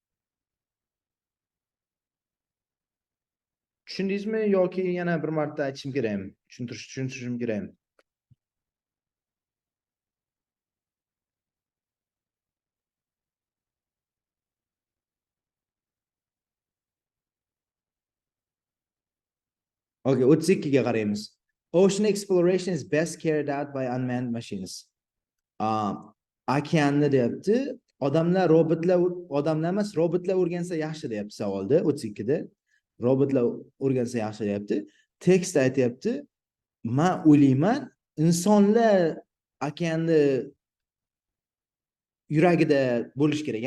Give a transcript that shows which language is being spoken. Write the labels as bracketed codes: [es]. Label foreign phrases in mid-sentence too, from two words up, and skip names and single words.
[uz] Tushundingizmi yoki yana bir marta aytishim kerakmi? Tushuntirishim kerakmi? Okay, 32 ga qaraymiz. [en] Ocean exploration is best carried out by unmanned machines. [uz] Okeanni deyapti, odamlar emas, robotlar o'rgansa yaxshi deyapti savolda, 32 da. Robotlar o'rgansa yaxshi deyapti. Tekst aytyapti, men o'ylayman, insonlar okeanni yuragida bo'lish kerak.